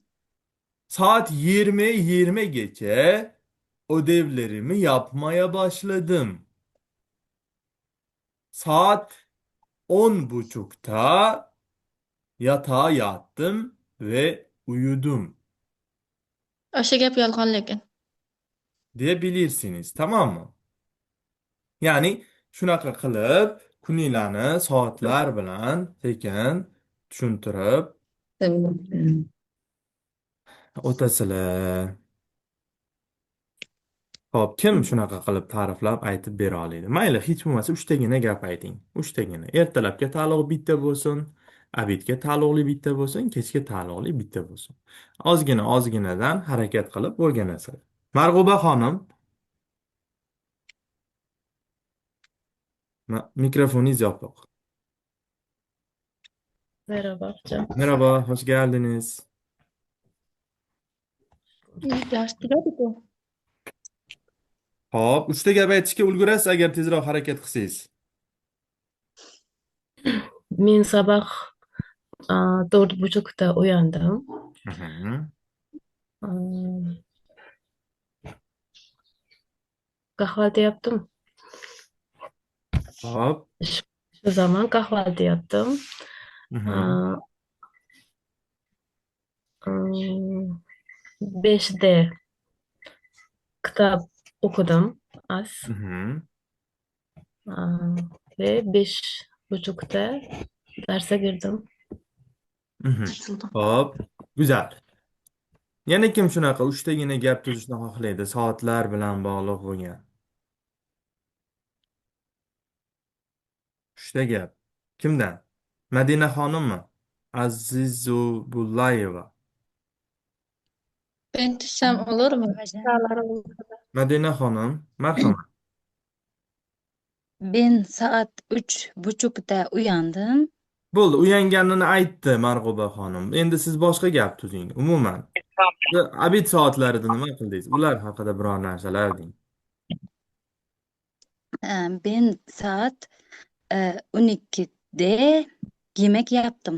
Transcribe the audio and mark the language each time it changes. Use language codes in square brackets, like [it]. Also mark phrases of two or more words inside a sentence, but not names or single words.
[tr] saat 20 geçe ödevlerimi yapmaya başladım. Saat 10.30'da yatağa yattım ve uyudum [uz] O'sha gap yolg'on lekin. [tr] diyebilirsiniz. Tamam mı? [uz] Yani shunaqa qilib kuninglarni soatlar bilan sekin tushuntirib o'tasizlar. Hop, kim shunaqa qilib ta'riflab aytib bera oladi? Mayli, hech bo'lmasa uchtagina gap ayting. Uchtagina. Ertalabga taalluqli bitta bo'lsin, obedga taalluqli bitta bo'lsin, kechga taalluqli bitta bo'lsin. Ozginadan harakat qilib o'rganasizlar. Marg'uba xonim, mikrofoningiz yopiq. [tr] Merhaba hocam. Merhaba, hoş geldiniz. [uz] Dars tugadi-ku. Hop, uchta gap aytishga ulgurasiz agar tezroq harakat qilsangiz. [tr] Men sabah 4:30'da uyandım. Mhm. Aa, Kahvaltı yaptım. Hop. Şu zaman kahvaltı yaptım. Mhm. Aa, ım, 5'de kitap okudum az. Mhm. Aa, Ve 5:30'da derse girdim. Mhm. Hop. Güzel. [uz] Yana kim shunaqa uchtagina gap tuzishni xohlaydi, soatlar bilan bog'liq bo'lgan? Uchta gap. Kimdan? Madina xonimmi? Azizullayeva. [tr] Ben tushsam olurmi? Sa'larim [uz] Madina xonim, marhamat. [tr] Ben saat 3:30'da uyandım. [uz] Bo'ldi, uyanganini aytdi Marg'uba xonim. Endi siz boshqa gap tuzing. Umuman, abid soatlarida nima qildingiz? Ular haqida biror narsalar deng. [tr] Ben saat 12'de yemek yaptım.